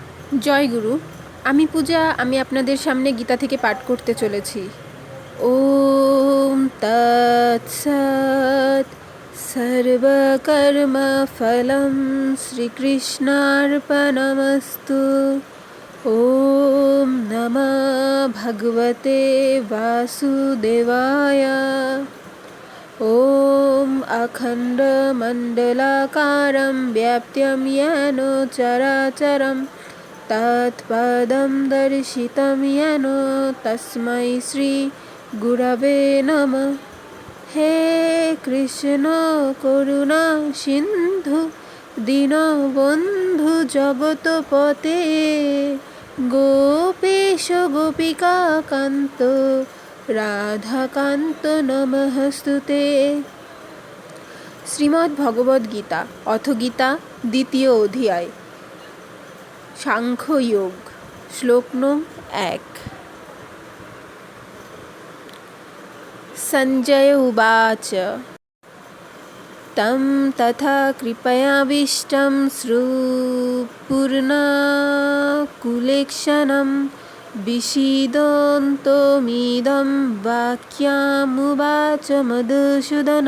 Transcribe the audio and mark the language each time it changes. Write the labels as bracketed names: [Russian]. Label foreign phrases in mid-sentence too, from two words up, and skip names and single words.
[Bangla] জয় গুরু। আমি পূজা। আমি আপনাদের সামনে গীতা থেকে পাঠ করতে চলেছি। [Sanskrit] ওম তৎসৎ। সর্বকর্ম ফলম শ্রীকৃষ্ণার্পণমস্তু। ওম নমঃ ভগবতে বাসুদেবায়। ওম অখণ্ডমণ্ডলাকারं व्याप्तं येन चराचरं तत्पदं दर्शितं येन तस्मै श्री गुरवे नमः। हे कृष्ण करुणा सिन्धु दीनबन्धु जगतपते गोपेश गोपिका कान्त রাধাকান্ত নমস্তুতে। শ্রীমদ্ ভগবদ্ গীতা অথ গীতা দ্বিতীয় অধ্যায় সাংখ্যযোগ। [Bangla] শ্লোক নং 1। [Sanskrit] সঞ্জয় উবাচ তম তথা কৃপয়াবিষ্টম শ্রুপুর্ণকুলেক্ষণম বিষীদন্তমিদং বাক্যামুবাচ মধুসূদন।